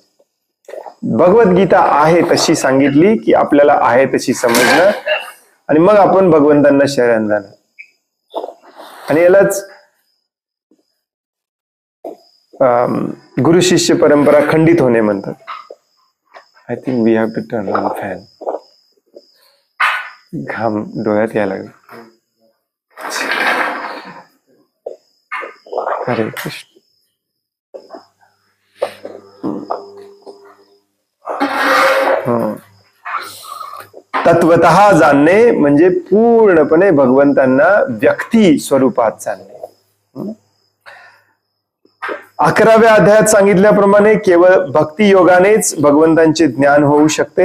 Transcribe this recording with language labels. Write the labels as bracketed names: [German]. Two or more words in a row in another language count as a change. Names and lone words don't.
[Marathi] भगवद्गीता आहे तशी सांगितली की आपल्याला आहे तशी समजणं आणि मग आपण भगवंतांना शरण जाणं. आणि यालाच गुरु शिष्य परंपरा खंडित होणे म्हणतात. [English] I think we have to turn on fan. [Marathi] घाम डोळ्यात यायला लागला. हरे कृष्ण. तत्वतः जाणणे म्हणजे पूर्णपणे भगवंतांना व्यक्ती स्वरूपात जाणणे. 11व्या अध्यायात सांगितल्याप्रमाणे केवळ भक्ती योगानेच भगवंतांचे ज्ञान होऊ शकते.